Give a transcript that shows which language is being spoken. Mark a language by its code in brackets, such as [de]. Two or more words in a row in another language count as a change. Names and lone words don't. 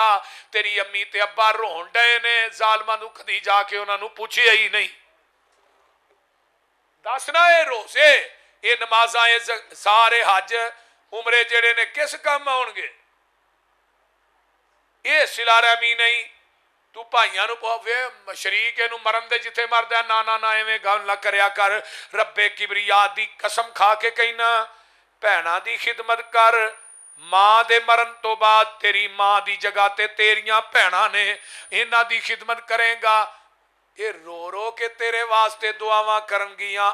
[pa] ਤੇਰੀ ਅੰਮੀ ਤੇ ਅੱਬਾ ਰੋਣ ਡਹੇ ਨੇ, ਜ਼ਾਲਮਾ ਨੂੰ ਕਦੀ ਜਾ ਕੇ ਉਹਨਾਂ ਨੂੰ ਪੁੱਛਿਆ ਹੀ ਨਹੀਂ। ਦੱਸਣਾ ਏ ਰੋਜ਼ੇ ਏ ਨਮਾਜ਼ਾਂ ਏ ਸਾਰੇ ਹੱਜ ਉਮਰੇ ਜੇਹੜੇ ਨੇ ਕਿਸ ਕੰਮ ਆਉਣਗੇ? ਏ ਸਿਲਾ ਰਹਿਮੀ ਨਹੀਂ। ਤੂੰ ਭਾਈਆਂ ਨੂੰ ਵੇ ਸ਼ਰੀਕ ਇਹਨੂੰ ਮਰਨ ਦੇ ਜਿੱਥੇ ਮਰਦਾ, ਨਾ ਨਾ ਨਾ ਐਵੇਂ ਗੱਲ ਨਾ ਕਰਿਆ ਕਰ। ਰੱਬੇ ਕਿਬਰੀਆ ਦੀ ਕਸਮ ਖਾ ਕੇ ਕਹਿਣਾ, ਭੈਣਾਂ ਦੀ ਖਿਦਮਤ ਕਰ। ਮਾਂ ਦੇ ਮਰਨ ਤੋਂ ਬਾਅਦ ਤੇਰੀ ਮਾਂ ਦੀ ਜਗ੍ਹਾ ਤੇ ਤੇਰੀਆਂ ਭੈਣਾਂ ਨੇ, ਇਹਨਾਂ ਦੀ ਖਿਦਮਤ ਕਰੇਗਾ, ਇਹ ਰੋ ਰੋ ਕੇ ਤੇਰੇ ਵਾਸਤੇ ਦੁਆਵਾਂ ਕਰਨਗੀਆਂ।